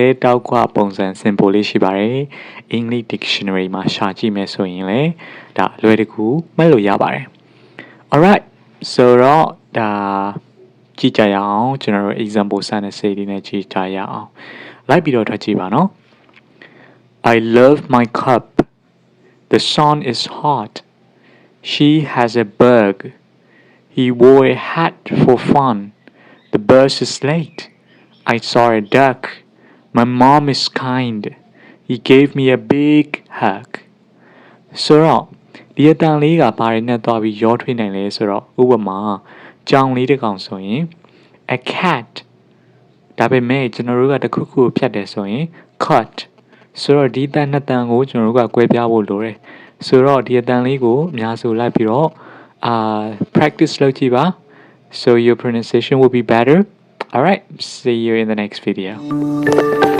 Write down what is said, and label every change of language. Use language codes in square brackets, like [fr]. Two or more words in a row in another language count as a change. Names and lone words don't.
[my] တောက်ခွပုံစံ symbol လေးရှိပါတယ် [en] English dictionary [my] မှာရှာကြည့်မယ်ဆိုရင်လည်းဒါအလွယ်တကူမှတ်လို့ရပါတယ် [en] Alright so [my] တော့ဒါကြည့်ကြရအောင်ကျွန်တော်တို့ example စတဲ့စိတ်လေးနဲ့ကြည့် ကြရအောင်လိုက်ပြီးတော့ထွက်ကြည့်ပါနော် [en] I love my cup the sun is hot she has a bug he wore a hat for fun the bus is late I saw a duck my mom is kind he gave me a big hug [my] ဆိုတော့ဒီအတန်လေးကဘာတွေနဲ့တွား ပြီးရောထွေးနိုင်လဲဆိုတော့ဥပမာကြောင်လေးတစ်ကောင်ဆိုရင် a cat ဒါပေမဲ့ကျွန်တော်တို့ကတစ်ခုခုဖြတ်တယ်ဆိုရင် cut ဆိုတော့ဒီအတန်နှစ်တန်ကိုကျွန်တော်တို့ကကွဲပြားဖို့လိုတယ်ဆိုတော့ဒီအတန်လေးကိုအများစုလိုက်ပြီးတော့ practice လုပ်ကြည့်ပါ [en] so your pronunciation will be better alright see you in the next video